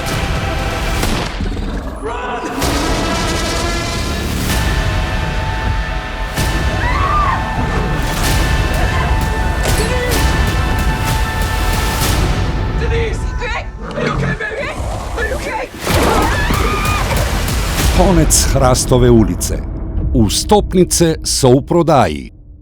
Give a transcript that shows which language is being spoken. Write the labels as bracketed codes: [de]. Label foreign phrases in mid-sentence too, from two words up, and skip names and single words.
[en] Run! Denise! Hey! Are you okay, baby? Are you okay? [sl] Konec Hrastove ulice. Vstopnice so v prodaji.